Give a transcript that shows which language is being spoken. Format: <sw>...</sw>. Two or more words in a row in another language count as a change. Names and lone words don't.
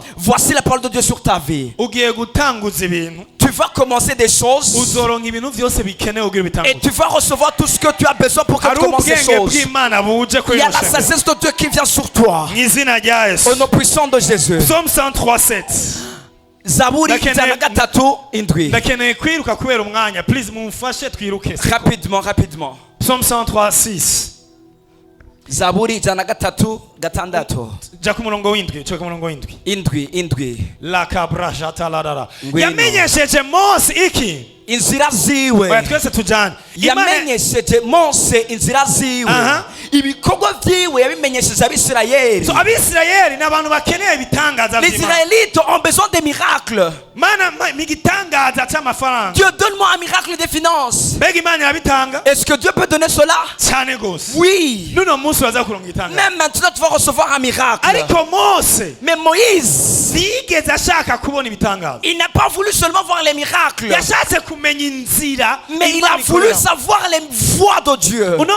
<fr>Voici la parole de Dieu sur ta vie. Tu vas commencer des choses et tu vas recevoir tout ce que tu as besoin pour que tu commences ces choses. Il y a la sagesse de Dieu qui vient sur toi. Au nom puissant de Jésus. Psaume 103:7.</fr> <rn>Zaburi ijana gatatu indwi.</rn> <fr>Rapidement. Psaume 103:6.</fr> <rn>Zaburi ijana gatatu gatandatu. Indwi. La kabra jataladara. Yamenyesheje Mose iki. Inzira ziwe. Twese tujane. Yamenyesheje Mose inzira ziwe. Ibikorwa byiwe yabimenyesheje Abisirayeli. So Abisirayeli ni abantu bakeneye ibitangaza by'Imana.</rn> <fr>Les Israélites ont besoin des miracles. Dieu, donne-moi un miracle des finances. Est-ce que Dieu peut donner cela? Oui. Même maintenant tu vas recevoir un miracle. Mais Moïse, il n'a pas voulu seulement voir les miracles, mais il a voulu savoir les voies de Dieu.</fr>